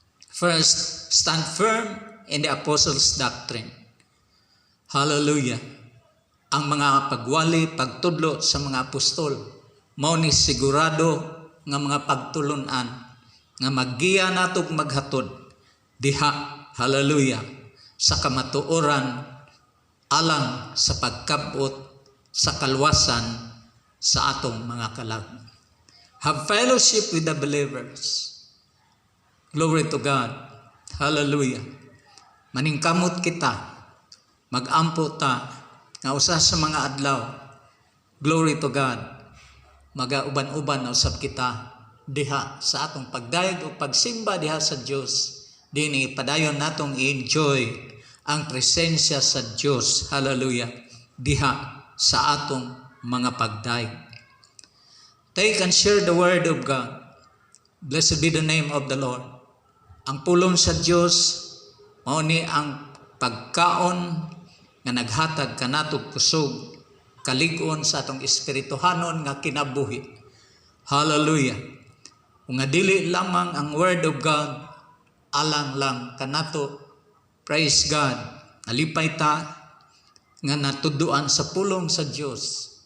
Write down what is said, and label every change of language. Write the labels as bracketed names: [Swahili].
[English] First, stand firm in the apostles' doctrine. Hallelujah. [Cebuano] Ang mga pagwali, pagtudlo sa mga apostol, mao ni sigurado nga mga pagtulunan nga maggiya natog maghatod diha, hallelujah, sa kamatuoran alang sa pagkabot sa kalwasan sa atong mga kalag. [English] Have fellowship with the believers. Glory to God. [Cebuano] Hallelujah. Maningkamot kita, magampo ta, nga usa sa mga adlaw, [English] glory to God, [Cebuano] magauban-uban na usab kita diha sa atong pagdayeg o pagsimba diha sa Dios. Dini padayon natong i-enjoy ang presensya sa Dios. Hallelujah. Diha sa atong mga pagdayeg. [English] Take and share the word of God. Blessed be the name of the Lord. [Cebuano] Ang pulong sa Dios mao ni ang pagkaon nga naghatag kanatog kusog, kalig-on sa atong espirituhanon nga kinabuhi. Hallelujah. Kung nga dili lamang ang word of God, alang lang kanato, [English] praise God, [Cebuano] nalipay ta nga natuduan sa pulong sa Dios.